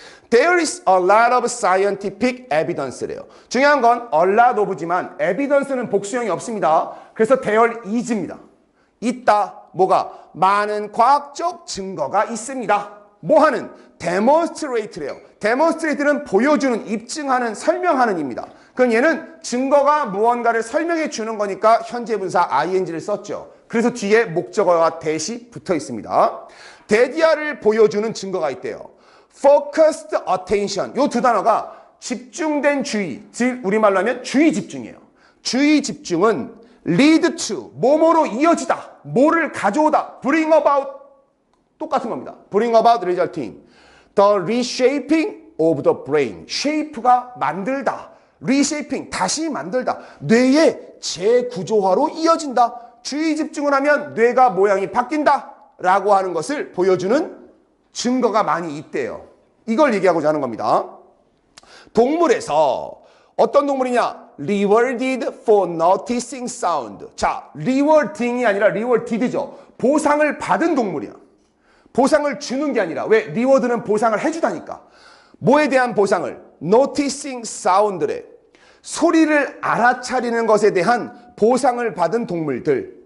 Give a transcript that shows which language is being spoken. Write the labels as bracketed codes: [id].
[en] There is a lot of scientific evidence래요. [ko] 중요한 건 [en] a lot of [ko] 지만 evidence는 복수형이 없습니다. 그래서 there is입니다. 있다. 뭐가? 많은 과학적 증거가 있습니다. 뭐 하는? demonstrate래요. demonstrate는 보여주는, 입증하는, 설명하는 입니다. 그럼 얘는 증거가 무언가를 설명해 주는 거니까 현재 분사 ing를 썼죠. 그래서 뒤에 목적어와 대시 붙어 있습니다. 대디아를 보여주는 증거가 있대요. [en] focused attention. [ko] 요 두 단어가 집중된 주의, 즉 우리말로 하면 주의 집중이에요. 주의 집중은 [en] lead to, [ko] 뭐뭐로 이어지다, 뭐를 가져오다, [en] bring about, [ko] 똑같은 겁니다. [en] bring about resulting, the reshaping of the brain, shape가 [ko] 만들다, reshaping, 다시 만들다. 뇌의 재구조화로 이어진다. 주의 집중을 하면 뇌가 모양이 바뀐다. 라고 하는 것을 보여주는 증거가 많이 있대요. 이걸 얘기하고자 하는 겁니다. 동물에서 어떤 동물이냐? [en] Rewarded for noticing sound. [ko] 자, rewarding이 아니라 rewarded죠. 보상을 받은 동물이야. 보상을 주는 게 아니라, 왜? reward는 보상을 해주다니까. 뭐에 대한 보상을? [en] Noticing sound [ko] 래. 소리를 알아차리는 것에 대한 보상을 받은 동물들.